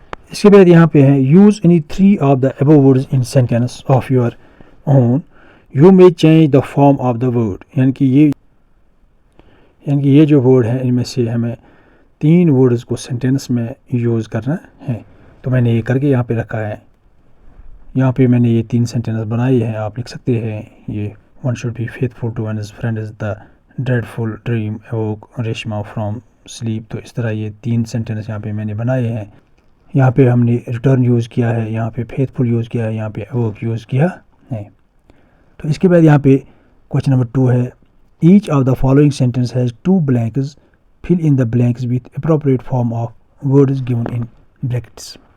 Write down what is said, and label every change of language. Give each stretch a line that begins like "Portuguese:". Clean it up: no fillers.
Urdu: اس کے بعد یہاں پہ ہے
English: Use any 3 of the above words in sentence of your own, you may change the form of the word.
Urdu: یعنی کہ یہ جو ورڈ ہیں ان میں سے ہمیں 3 ورڈز کو سینٹینس میں یوز کرنا ہے. تو میں نے یہ کر کے یہاں پہ رکھا ہے. یہاں پہ میں نے یہ 3 سینٹینس بنائی ہیں, آپ لکھ سکتے ہیں.
English: یہ one should be faithful to one's friend is the dreadful dream awoke Reshma from sleep.
Urdu: تو اس طرح یہ 3 سینٹینس یہاں پہ میں نے بنائے ہیں. یہاں پہ ہم نے ریٹرن یوز کیا ہے, یہاں پہ فیتھفل یوز کیا ہے, یہاں پہ awoke یوز کیا ہے. تو اس کے بعد یہاں پہ کوشچن نمبر 2 ہے
English: Each of the following sentence has 2 blanks, fill in the blanks with appropriate form of words given in brackets.